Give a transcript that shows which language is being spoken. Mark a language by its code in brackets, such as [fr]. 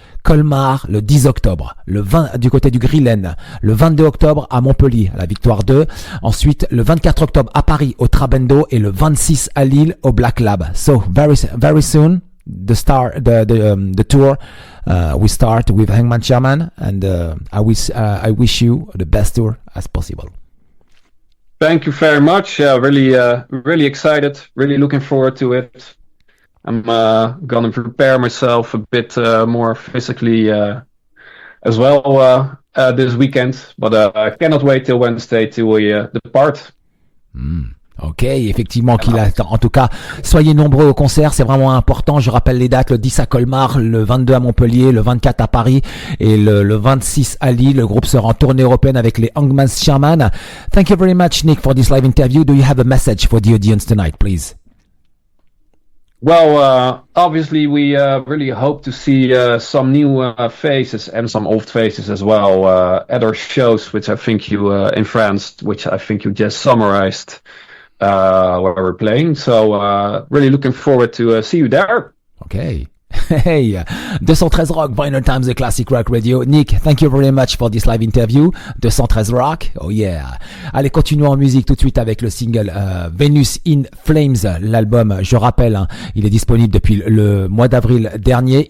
[fr] Colmar le 10 octobre, le 20 du côté du Grillen, le 22 octobre à Montpellier, à la Victoire 2, ensuite le 24 octobre à Paris au Trabendo et le 26 à Lille au Black Lab. [en] So very soon the tour we start with Hangman Chairman and I wish you the best tour as possible. Thank you very much. Really excited. Really looking forward to it. I'm gonna prepare myself a bit more physically as well this weekend, but I cannot wait till Wednesday to depart. [fr] Ok, effectivement qu'il attend. En tout cas, soyez nombreux au concert, c'est vraiment important. Je rappelle les dates, le 10 à Colmar, le 22 à Montpellier, le 24 à Paris et le 26 à Lille. Le groupe sera en tournée européenne avec les Hangman's Chairman. [en] Thank you very much, Nick, for this live interview. Do you have a message for the audience tonight, please? Well, obviously we really hope to see some new faces and some old faces as well at our shows, which I think you in France, which I think you just summarized where we're playing. So really looking forward to see you there. Okay. Hey, 213 Rock, Vinyl Times, the Classic Rock Radio. Nick, thank you very much for this live interview. 213 Rock, oh yeah. [fr] Allez, continuons en musique tout de suite avec le single Venus in Flames. L'album, je rappelle, il est disponible depuis le mois d'avril dernier.